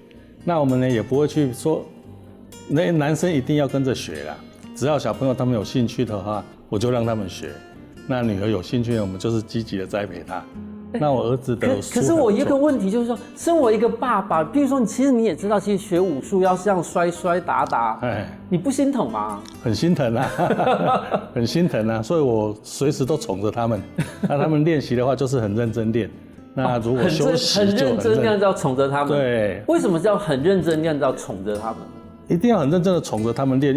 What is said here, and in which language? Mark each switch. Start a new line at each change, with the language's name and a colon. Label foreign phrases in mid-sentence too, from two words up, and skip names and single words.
Chinese: 那我們呢也不會去說，那男生一定要跟着學啦。只要小朋友他們有興趣的話，我就讓他們學。那女兒有興趣呢，我們就是積極的栽培她。那我兒子的可是我一個問題就是說，身為一個爸爸，比如說其實你也知道，其實學武術要這樣摔打，你不心疼嗎？很心疼啊，很心疼啊，所以我隨時都寵着他們。那他們練習的話，就是很認真練。那如果休息就很認真那樣叫寵着他們。對，為什麼叫很認真那樣叫寵着他們？